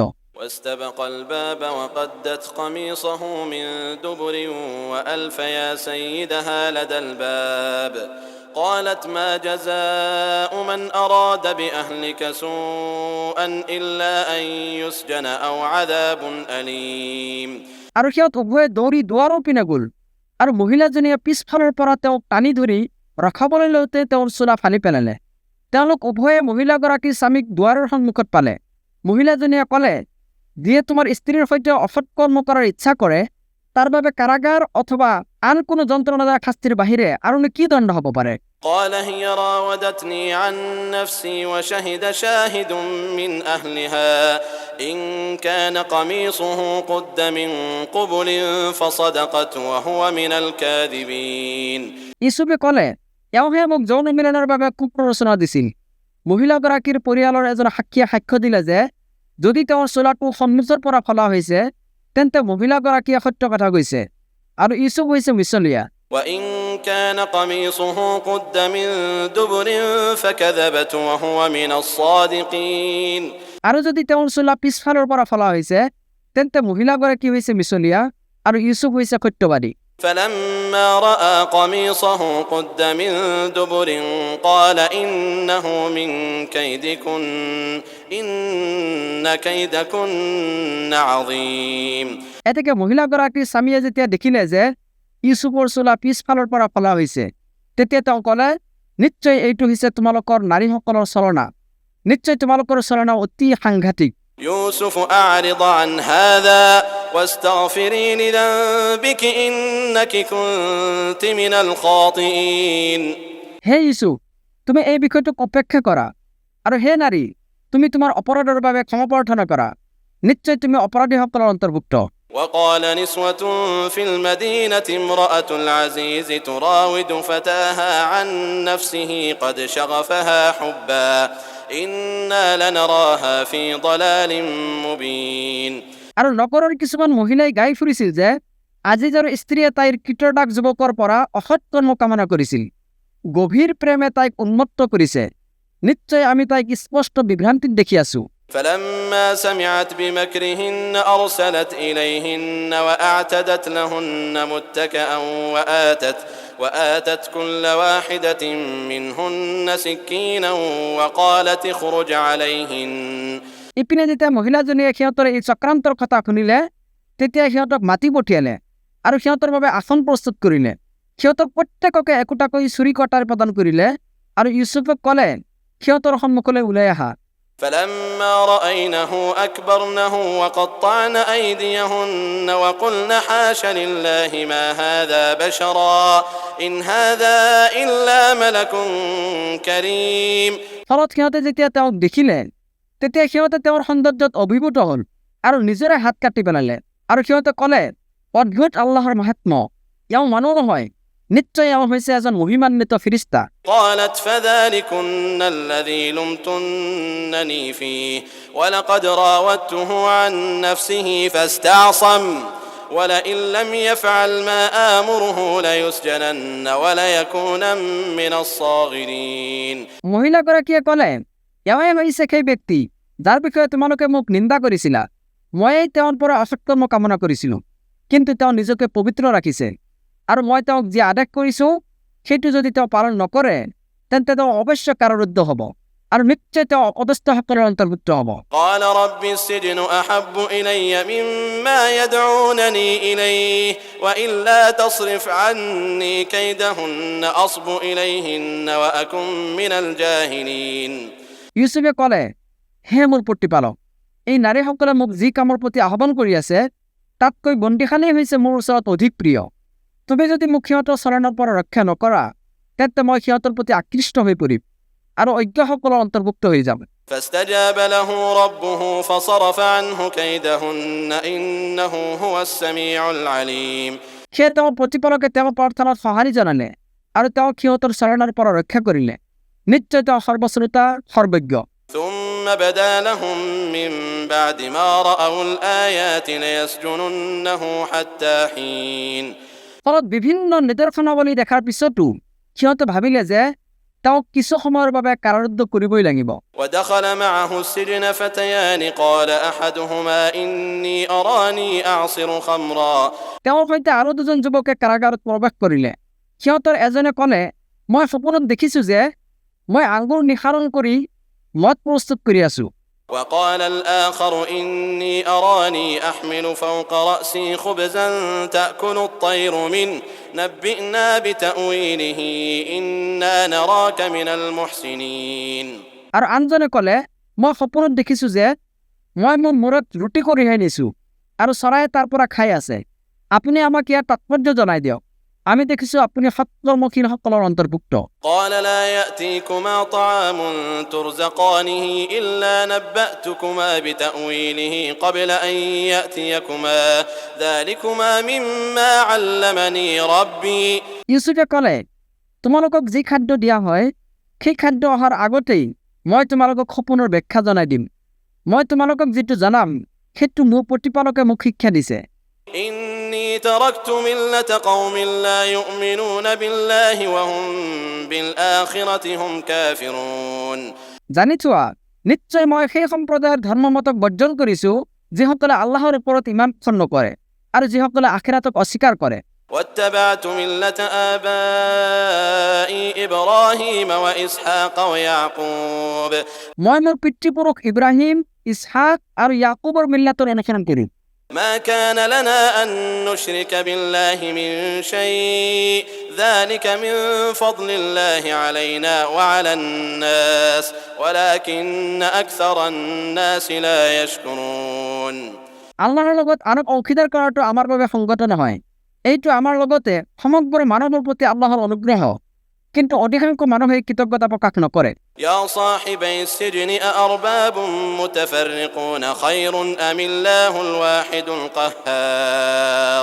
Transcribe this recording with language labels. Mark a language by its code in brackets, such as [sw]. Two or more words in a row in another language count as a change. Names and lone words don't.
[ar] واستبق الباب وقدت قميصه من دبر وألف يا سيدها لدى الباب قالت ما جزاء من أراد بأهلك سوءا إلا أن يسجن أو عذاب أليم. [as] আৰু সিহঁত উভয়ে দৌৰি দুৱাৰৰ পিনে গ'ল আৰু মহিলাজনীয়ে পিছফালৰ পৰা তেওঁক টানি ধৰি ৰখাবলৈ লওঁতে তেওঁৰ চোলা ফালি পেলালে। তেওঁলোক উভয়ে মহিলাগৰাকীৰ স্বামীক দুৱাৰৰ সন্মুখত পালে। মহিলাজনীয়ে ক'লে, যিয়ে তোমাৰ স্ত্ৰীৰ সৈতে অসৎ কৰ্ম কৰাৰ ইচ্ছা কৰে তাৰ বাবে কাৰাগাৰ অথবা আন কোনো যন্ত্ৰণাদায়ক শাস্তিৰ বাহিৰে আৰুনো কি দণ্ড হ'ব পাৰে? [ar] قال هي راودتني عن نفسي وشهد شاهد من أهلها إن كان قميصه قد من قبل فصدقت وهو من الكاذبين. [as] ইউছুফে ক'লে, এওঁহে মোক যৌন মিলনৰ বাবে কুপ্ৰৰোচনা দিছিল। মহিলাগৰাকীৰ পৰিয়ালৰ এজন সাক্ষীয়ে সাক্ষ্য দিলে যে যদি তেওঁৰ চোলাটো সন্মুখৰ পৰা ফলা হৈছে তেন্তে মহিলাগৰাকীয়ে সত্য কথা কৈছে আৰু ইউছুফ হৈছে মিছলীয়া। [ar] وإن كان قميصه قد من دبر فكذبت وهو من الصادقين. [as] আৰু যদি তেওঁৰ চোলা পিছফালৰ পৰা ফলা হৈছে তেন্তে মহিলাগৰাকী হৈছে মিছলীয়া আৰু ইউছুফ হৈছে সত্যবাদী। [ar] فلما رأى قميصه قد من دبر قال إنه من كيدكن إن كيدكن عظيم. [as] এতেকে মহিলাগৰাকীৰ স্বামীয়ে যেতিয়া দেখিলে যে ইউছুফৰ চোলা পিছফালৰ পৰা ফলা হৈছে তেতিয়া তেওঁ ক'লে, নিশ্চয় এইটো হৈছে তোমালোকৰ নাৰীসকলৰ চলনা, নিশ্চয় তোমালোকৰ চলনা অতি সাংঘাতিক। [ar] يوسف أعرض عن هذا واستغفري لذنبك إنك كنت من الخاطئين. [as] হে ইউছুফ, তুমি এই বিষয়টোক অপেক্ষা কৰা আৰু হে নাৰী, তুমি তোমাৰ অপৰাধৰ বাবে ক্ষমা প্ৰাৰ্থনা কৰা, নিশ্চয় তুমি অপৰাধীসকলৰ অন্তৰ্ভুক্ত। [ar] وقال نسوة في المدينة امرأة العزيز تراود فتاها عن نفسه قد شغفها حبا إنا لنراها في ضلال مبين. [as] আৰু নগৰৰ কিছুমান মহিলাই গাই ফুৰিছিল যে আজিজৰ স্ত্ৰীয়ে তাইৰ কীটদাস যুৱকৰ পৰা অসৎ কৰ্ম কামনা কৰিছিল, গভীৰ প্ৰেমে তাইক উন্মত্ত কৰিছে, নিশ্চয় আমি তাইক স্পষ্ট বিভ্ৰান্তিত দেখি আছো। [ar] فلما سمعت بمكرهن أرسلت إليهن وأعتدت لهن متكئا وآتت كل واحدة منهن سكينا وقالت اخرج عليهن. [as] ইপিনে যেতিয়া মহিলাজনীয়ে সিহঁতৰ এই চক্ৰান্তৰ কথা শুনিলে তেতিয়া সিহঁতক মাতি পঠিয়ালে আৰু সিহঁতৰ বাবে আসন প্ৰস্তুত কৰিলে। সিহঁতক প্ৰত্যেককে একোটাকৈ চুৰি কটাৰ প্ৰদান কৰিলে আৰু ইউছুফক ক'লে, সিহঁতৰ সন্মুখলৈ ওলাই আহা। [ar] فلما رأينه أكبرنه وقطعن أيديهن وقلن حاش لله ما هذا بشرا إن هذا إلا ملك كريم. [as] ফলত সিহঁতে যেতিয়া তেওঁক দেখিলে তেতিয়া সিহঁতে তেওঁৰ সৌন্দৰ্যত অভিভূত হ'ল আৰু নিজৰে হাত কাটি পেলালে আৰু সিহঁতে ক'লে, অদ্ভুত আল্লাহৰ মাহাত্ম্য, এওঁ মানুহ নহয়, নিশ্চয় এওঁ হৈছে এজন মহিমান্বিত ফিৰিষ্টা। [ar] قالت فذلكن الذي لمتنني فيه ولقد راودته عن نفسه فاستعصم ولئن لم يفعل ما آمره ليسجنن وليكونا من الصاغرين. [as] মহিলাগৰাকীয়ে ক'লে, এওঁই হৈছে সেই ব্যক্তি যাৰ বিষয়ে তোমালোকে মোক নিন্দা কৰিছিলা। ময়েই তেওঁৰ পৰা অসৎকৰ্ম কামনা কৰিছিলোঁ, কিন্তু তেওঁ নিজকে পবিত্ৰ ৰাখিছে আৰু মই তেওঁক যি আদেশ কৰিছোঁ সেইটো যদি তেওঁ পালন নকৰে তেন্তে তেওঁ অৱশ্যে কাৰাৰুদ্ধ হ'ব আৰু নিশ্চয় তেওঁ অপদস্থসকলৰ অন্তৰ্ভুক্ত হ'ব। [ar] قال رب السجن أحب إلي مما يدعونني إليه وإلا تصرف عني كيدهن أصب إليهن وأكن من الجاهلين. [as] ইউছুফে ক'লে, হে মোৰ প্ৰতিপালক, এই নাৰীসকলে মোক যি কামৰ প্ৰতি আহ্বান কৰি আছে তাতকৈ বন্দীখানেই হৈছে মোৰ ওচৰত অধিক প্ৰিয়। তুমি যদি মোক সিহঁতৰ চৰণৰ পৰা ৰক্ষা নকৰা তেন্তে মই সিহঁতৰ প্ৰতি আকৃষ্ট হৈ পৰিম আৰু অজ্ঞসকলৰ অন্তৰ্ভুক্ত হৈ যাম। [ar] فاستجاب له ربه فصرف عنه كيدهن إنه هو السميع العليم. [as] সেয়ে তেওঁৰ প্ৰতিপালকে তেওঁৰ প্ৰাৰ্থনাত সঁহাৰি জনালে আৰু তেওঁ সিহঁতৰ চৰণৰ পৰা ৰক্ষা কৰিলে। নিশ্চয় তেওঁ সৰ্বশ্ৰোতা সৰ্বজ্ঞ। [ar] ثم بدا لهم من بعد ما رأوا الآيات ليسجننه حتى حين [as] ফলত বিভিন্ন নিদৰ্শনাৱলী দেখাৰ পিছতো সিহঁতে ভাবিলে যে তেওঁক কিছু সময়ৰ বাবে কাৰাৰুদ্ধ কৰিবই লাগিব। [ar] ودخل معه السجن فتيان قال أحدهما إني أراني أعصر خمرا [as] তেওঁৰ সৈতে আৰু দুজন যুৱকে কাৰাগাৰত প্ৰৱেশ কৰিলে। সিহঁতৰ এজনে ক'লে, মই সপোনত দেখিছোঁ যে মই আঙুৰ নিঃসাৰণ কৰি মদ প্ৰস্তুত কৰি আছোঁ। [ar] وقال الآخر إني أراني أحمل فوق رأسي خبزا تأكل الطير منه نبئنا بتأويله إنا نراك من المحسنين [as] আৰু আনজনে ক'লে, মই সপোনত দেখিছোঁ যে মই মোৰ মূৰত ৰুটি কঢ়িয়াই নিছোঁ আৰু চৰায়ে তাৰ পৰা খাই আছে। আপুনি আমাক ইয়াৰ তাৎপৰ্য জনাই দিয়ক। আমি দেখিছোঁ আপুনি সৎকৰ্মশীলসকলৰ অন্তৰ্ভুক্ত। [ar] قال لا يأتيكما طعام ترزقانه إلا نبأتكما بتأويله قبل أن يأتيكما ذلكما مما علمني ربي [as] ইউচুফে ক'লে, তোমালোকক যি খাদ্য দিয়া হয় সেই খাদ্য অহাৰ আগতেই মই তোমালোকক সপোনৰ ব্যাখ্যা জনাই দিম। মই তোমালোকক যিটো জনাম সেইটো মোৰ প্ৰতিপালকে মোক শিক্ষা দিছে। [ar] إني تركت ملة قوم لا يؤمنون بالله وهم بالآخرة هم كافرون [as] জানি থোৱা, নিশ্চয় মই সেই সম্প্ৰদায়ৰ ধৰ্মমতক বৰ্জন কৰিছোঁ যিসকলে আল্লাহৰ ওপৰত ইমান পোষণ নকৰে আৰু যিসকলে আখিৰাতক অস্বীকাৰ কৰে। [ar] واتبعت ملة آبائي إبراهيم وإسحاق ويعقوب [as] মই মোৰ পিতৃপুৰুষ ইব্ৰাহিম, ইছহাক আৰু ইয়াকুবৰ মিল্লাতৰ অনুসৰণ কৰিম। [ar] ما كان لنا أن نشرك بالله من شيء ذلك من فضل الله علينا وعلى الناس ولكن أكثر الناس لا يشكرون [as] আল্লাহৰ লগত আনক অংশীদাৰ কৰাটো আমাৰ বাবে সংগত নহয়। এইটো আমাৰ লগতে সমগ্ৰ মানৱৰ প্ৰতি আল্লাহৰ অনুগ্ৰহ, কিন্তু অধিকাংশ মানুহে কৃতজ্ঞতা প্ৰকাশ নকৰে। [ar] يا صاحبي السجن أأرباب متفرقون خير أم الله الواحد القهار